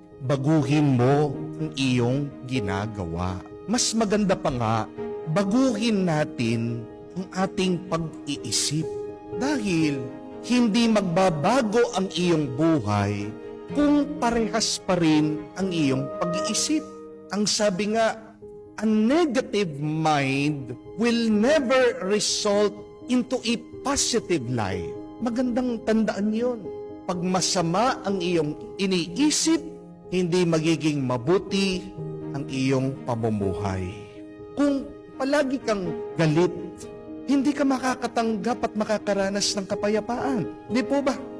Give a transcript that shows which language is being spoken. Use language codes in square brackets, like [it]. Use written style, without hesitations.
[tl] Baguhin mo ang iyong ginagawa. Mas maganda pa nga, baguhin natin ang ating pag-iisip. Dahil hindi magbabago ang iyong buhay kung parehas pa rin ang iyong pag-iisip. Ang sabi nga, [en] a negative mind will never result into a positive life. [tl] Magandang tandaan yon. Pag masama ang iyong iniisip, hindi magiging mabuti ang iyong pamumuhay. Kung palagi kang galit, hindi ka makakatanggap at makakaranas ng kapayapaan. Di po ba?